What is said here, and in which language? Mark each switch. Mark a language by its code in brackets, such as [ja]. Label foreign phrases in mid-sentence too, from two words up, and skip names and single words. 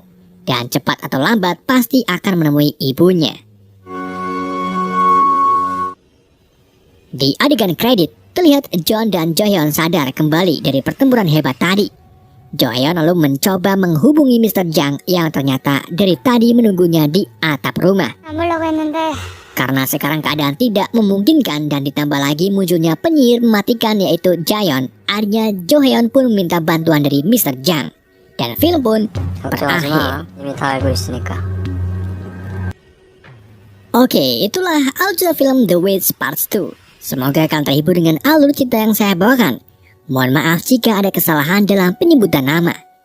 [id] Dan cepat atau lambat pasti akan menemui ibunya. Di adegan kredit, terlihat John dan Jaeon sadar kembali dari pertempuran hebat tadi. Jaeon lalu mencoba menghubungi Mr. Jang yang ternyata dari tadi menunggunya di atap rumah. [ko] 안 보려고 했는데 [id] Karena sekarang keadaan tidak memungkinkan dan ditambah lagi munculnya penyihir mematikan yaitu Jaeon, akhirnya Jo Heon pun meminta bantuan dari Mr. Jang. Dan film pun berakhir. [ko] 이미 다 알고 있으니까. [id] Oke, itulah alur film The Witch Part 2. Semoga kalian terhibur dengan alur cerita yang saya bawakan. Mohon maaf jika ada kesalahan dalam penyebutan nama.